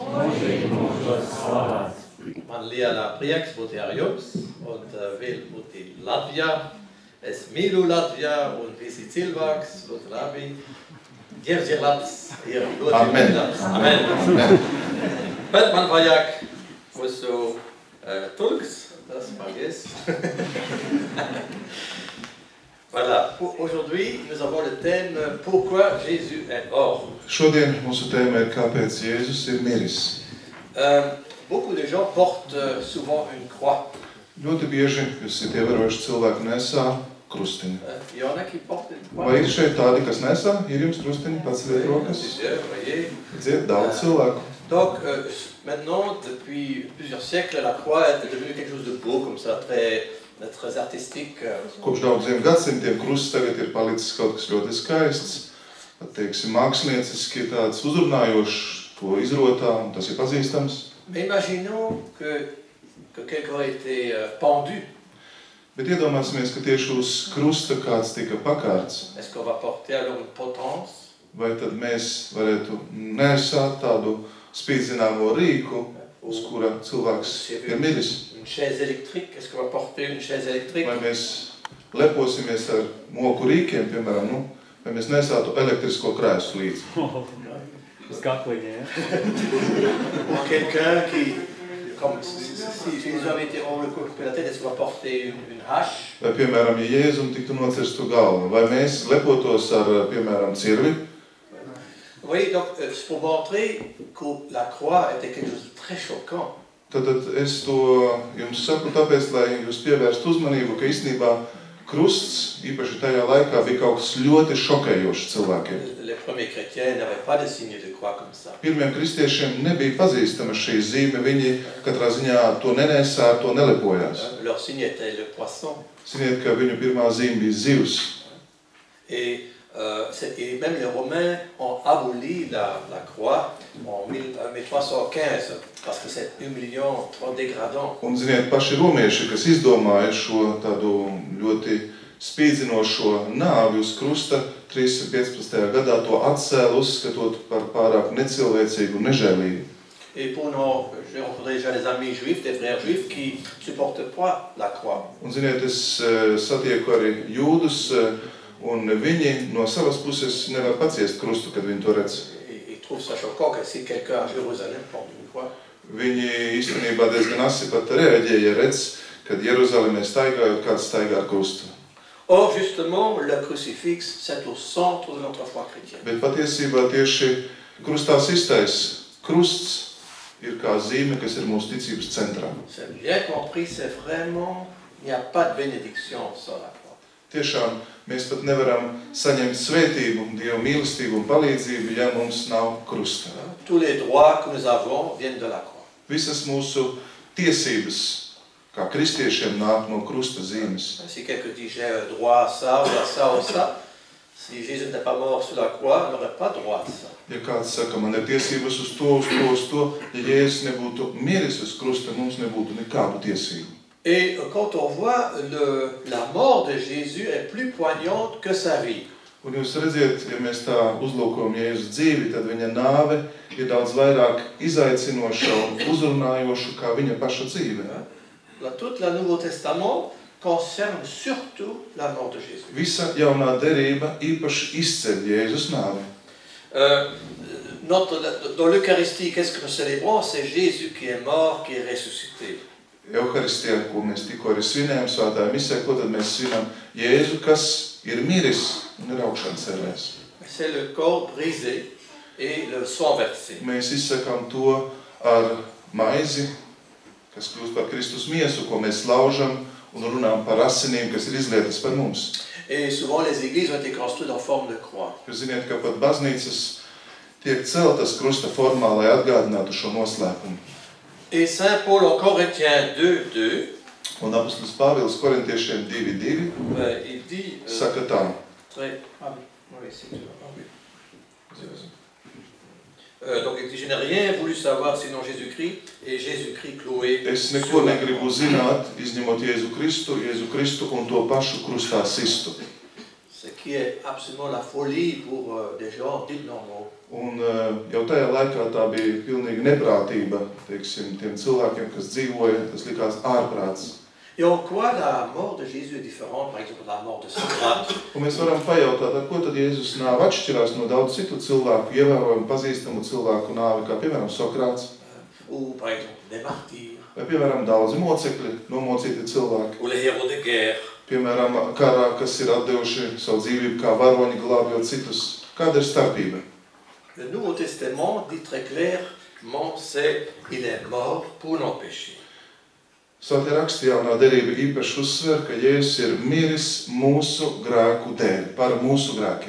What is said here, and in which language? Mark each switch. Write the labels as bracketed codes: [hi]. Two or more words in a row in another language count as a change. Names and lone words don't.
[lv] Man lielā prieks būt ar jums un vēl būt Latvijā. Es mīlu Latvijā un visi cilvēks ļoti labi. Dievs ir labs, ir ļoti labs. Amen. Bet man vajag mūsu tulks, tas paldies. [fr] Voilà, aujourd'hui nous avons le thème Pourquoi Jésus est mort. [lv] Šodien mūsu tēma ir Kāpēc Jēzus ir miris. [fr] Beaucoup de gens portent souvent une croix. [lv] Ļoti bieži jūs esat ievērojuši cilvēku nesā krustiņu. [fr] Il y en a qui portent une croix. [lv] Vai ir šeit tādi, kas nesā? Ir jums krustiņi, paceliet rokas? Dzied daudz cilvēku. [fr] Donc maintenant, depuis plusieurs siècles, la croix est devenue quelque chose de beau comme ça, très artistique. [lv] Kopš daudziem gadsimtiem krusts tagad ir palicis kaut kas ļoti skaists, pat teiksim mākslinieciski tāds uzrunājošs, to izrotā, un tas ir pazīstams. [fr] Mais imaginons que quelqu'un a été pendu. [lv] Bet iedomāsimies, ka tieši uz krusta kāds tika pakārts. [fr] Est-ce qu'on va porter alors une potence? [lv] Vai tad mēs varētu nesāt tādu spīdzināmo rīku, uz kura cilvēks ir miris? [fr] Une chaise électrique? Est-ce qu'on va porter une chaise électrique? [lv] Vai mēs leposimies ar moku rīkiem, piemēram, vai mēs nesātu elektrisko krēslu līdzi? [fr] Quelqu'un qui, comme si Jésus avait été coupé la tête, est-ce qu'on va porter une hache? [lv] Vai, piemēram, ja Jēzum tiktu nocirstu galvu, vai mēs lepotos ar, piemēram, cirvi? [fr] Vous voyez, donc, pour montrer que la croix était quelque chose de très choquant. [lv] Tad es to jums saku tāpēc, lai jūs pievērstu uzmanību, ka īstenībā krusts, īpaši tajā laikā, bija kaut kas ļoti šokējošs cilvēkiem. [fr] Les premiers chrétiens n'avaient pas de signe de croix comme ça. [lv] Pirmiem kristiešiem nebija pazīstama šī zīme, viņi katrā ziņā to nenesā, to nelepojās. [fr] Leur signe était le poisson. [lv] Ziniet, ka viņu pirmā zīme bija zivs. [fr] Et même les Romains ont aboli la croix en 1315 parce que c'est humiliant, trop dégradant. [lv] Un ziniet, paši romieši, kas izdomāja šo tādu ļoti spīdzinošo nāvi uz krusta, 315. gadā to atcēla, uzskatot par pārāk necilvēcīgu un nežēlīgu. [fr] Et pour nous, j'ai rencontré déjà des amis juifs, des frères juifs qui ne supportent pas la croix. [lv] Un ziniet, es satieku arī jūdus, un viņi no savas puses nevar paciest krustu, kad viņi to redz. [fr] Ils trouvent ça choquant que si quelqu'un à Jérusalem porte une croix. [lv] Viņi īstenībā diezgan asi pat reaģēja, redz, kad Jeruzalemē staigājot, kāds staigā ar krustu. [fr] Or, justement, le crucifix, c'est au centre de notre foi chrétienne. [lv] Bet patiesībā tieši krustā sistais krusts ir kā zīme, kas ir mūsu ticības centrā. [fr] C'est bien compris, c'est vraiment, il n'y a pas de bénédiction sans la croix. [lv] Tiešām mēs pat nevaram saņemt svētību, Dieva mīlestību un palīdzību, ja mums nav krusta. [fr] Tous les droits que nous avons viennent de la croix. [lv] Visas mūsu tiesības, kā kristiešiem, nāk no krusta zīmes. [fr] Si quelqu'un dit j'ai droit à ça, ou à ça, ou à ça, si Jésus n'est pas mort sur la croix, il n'aurait pas droit à ça. [lv] Ja kāds saka, man ir tiesības uz to, ja Jēzus nebūtu miris uz krusta, mums nebūtu nekādu tiesību. [fr] Et quand on voit la mort de Jésus est plus poignante que sa vie. [lv] Un jūs redziet, ja mēs tā uzlūkojam Jēzus dzīvi, tad viņa nāve ir daudz vairāk izaicinoša un uzrunājoša kā viņa paša dzīve. [fr] Tout le Nouveau Testament concerne surtout la mort de Jésus. [lv] Visa jaunā derība īpaši izceļ Jēzus nāvi. [fr] Dans l'Eucharistie, qu'est-ce que nous célébrons? C'est Jésus qui est mort, qui est ressuscité. [lv] Euharistijā, ko mēs tikko arī svinējam svētā misē, ko tad mēs svinam? Jēzu, kas ir miris un ir augšām celēs. [fr] C'est le corps brisé et le sang versé. [lv] Mēs izsakām to ar maizi, kas kļūst par Kristus miesu, ko mēs laužam un runām par asinīm, kas ir izlietas par mums. [fr] Et souvent les églises ont été construites en forme de croix. [lv] Jūs ziniet, ka pat baznīcas tiek celtas krusta formā, lai atgādinātu šo noslēpumu. [fr] Et Saint Paul en Corinthiens 2:2, [lv] Un apostols Pāvils Korintiešiem 2:2 [fr] il dit [lv] saka tā. [fr] Donc il dit, je n'ai rien voulu savoir sinon Jésus-Christ et Jésus-Christ cloué. [lv] Es neko negribu zināt, izņemot Jēzu Kristu un to pašu krustā sistu. [fr] Ce qui est absolument la folie pour des gens dits normaux. [lv] Un jau tajā laikā tā bija pilnīga neprātība, teiksim, tiem cilvēkiem, kas dzīvoja, tas likās ārprāts. [fr] Et en quoi la mort de Jésus est différente, par exemple, de la mort de Socrate? [lv] Un mēs varam pajautāt, ar ko tad Jēzus nāve atšķirās no daudz citu cilvēku, ievērojumu pazīstamu cilvēku nāvi, kā piemēram Sokrats, [fr] Ou par exemple les martyrs, [lv] vai piemēram daudzi mocekļi, nomocīti cilvēki, [fr] ou les héros de guerre. [lv] piemēram karā, kas ir atdevuši savu dzīvību kā varoņi glābjot citus. Kāda ir starpība? [fr] Le Nouveau Testament dit très clairement, il est mort pour nos péchés. [lv] Svētie raksti jaunā derība īpaši uzsver, ka Jēzus ir miris mūsu grēku dēļ, par mūsu grēkiem.